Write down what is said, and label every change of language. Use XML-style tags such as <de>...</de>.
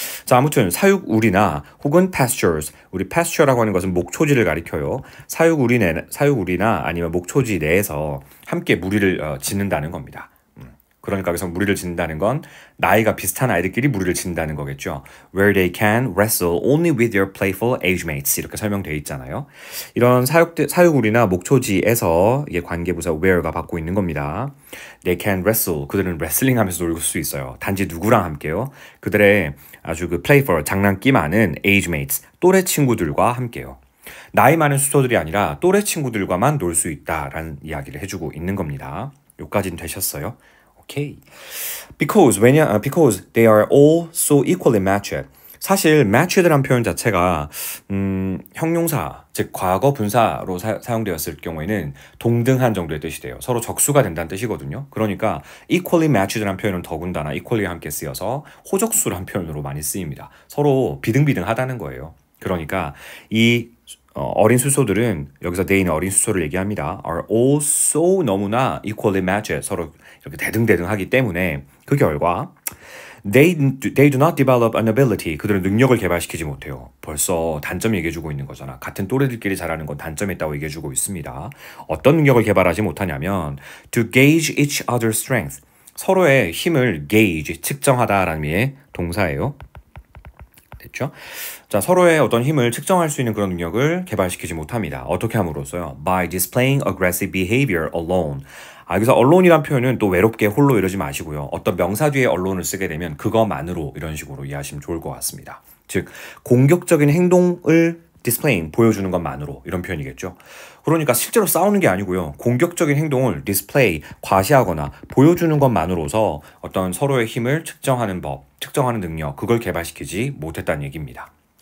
<ko>자, 아무튼 사육우리나 혹은 pastures, 우리 pasture라고 하는 것은 목초지를 가리켜요. 사육우리나 아니면 목초지 내에서 함께 무리를 짓는다는 겁니다. 그러니까 여기서 무리를 짓는다는 건 나이가 비슷한 아이들끼리 무리를 짓는다는 거겠죠.</ko> <en>Where they can wrestle only with their playful age mates</en> <ko>이렇게 설명되어 있잖아요. 이런 사육우리나 목초지에서 이게 관계부사 where가 받고 있는 겁니다.</ko> <en>They can wrestle.</en> <ko>그들은 레슬링 하면서 놀 수 있어요. 단지 누구랑 함께요? 그들의 아주 그 playful, 장난기 많은 age mates, 또래 친구들과 함께요. 나이 많은 수소들이 아니라 또래 친구들과만 놀 수 있다라는 이야기를 해주고 있는 겁니다. 여기까지는 되셨어요? 오케이.</ko> <en>Because they are all so equally matched.</en> <ko>사실 matched란 표현 자체가 형용사, 즉 과거 분사로 사용되었을 경우에는 동등한 정도의 뜻이 돼요. 서로 적수가 된다는 뜻이거든요. 그러니까 equally matched란 표현은 더군다나 equally와 함께 쓰여서 호적수란 표현으로 많이 쓰입니다. 서로 비등비등하다는 거예요. 그러니까 이 어린 수소들은 여기서 they는 어린 수소를 얘기합니다.</ko> <en>are all so</en> <ko>너무나</ko> <en>equally matched</en> <ko>서로 이렇게 대등대등하기 때문에 그 결과</ko> <en>they do not develop an ability</en> <ko>그들은 능력을 개발시키지 못해요. 벌써 단점 얘기해주고 있는 거잖아. 같은 또래들끼리 잘하는 건 단점이 있다고 얘기해주고 있습니다. 어떤 능력을 개발하지 못하냐면</ko> <en>to gauge each other's strength</en> <ko>서로의 힘을 gauge 측정하다라는 의미의 동사예요. 했죠. 자, 서로의 어떤 힘을 측정할 수 있는 그런 능력을 개발시키지 못합니다. 어떻게 함으로써요?</ko> <en>By displaying aggressive behavior alone.</en> <ko>여기서 alonei란 표현은 또 외롭게 홀로 이러지 마시고요. 어떤 명사 뒤에 alon을 쓰게 되면 그것만으로 이런 식으로 이해하시면 좋을 것 같습니다. 즉, 공격적인 행동을 displaying, 보여주는 것만으로 이런 표현이겠죠. 그러니까 실제로 싸우는 게 아니고요. 공격적인 행동을 display, 과시하거나 보여주는 것만으로서 어떤 서로의 힘을 측정하는 법, 측정하는 능력, 그걸 개발시키지 못했다는 얘기입니다.</ko>